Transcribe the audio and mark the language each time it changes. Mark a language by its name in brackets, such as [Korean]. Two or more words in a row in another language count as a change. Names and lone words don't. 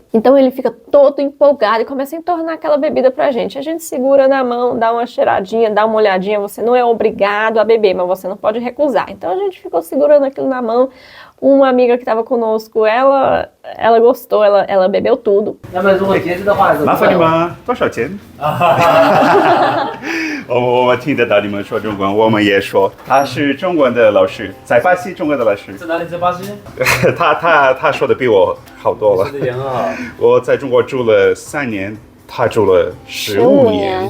[Portuguese] Então ele fica todo empolgado e começa a entornar aquela bebida pra gente. A gente segura na mão, dá uma cheiradinha, dá uma olhadinha, você não é obrigado a beber, mas você não pode recusar. Então a gente ficou segurando aquilo na mão. Uma amiga que estava conosco, ela gostou, ela bebeu tudo. [Chinese] 麻烦你们多少钱？我听得到你们说中文，我们也说他是中文的老师，在巴西中文的老师。在哪里？在巴西？他说的比我好多了。说的也很好。我在中国住了3年，他住了15年。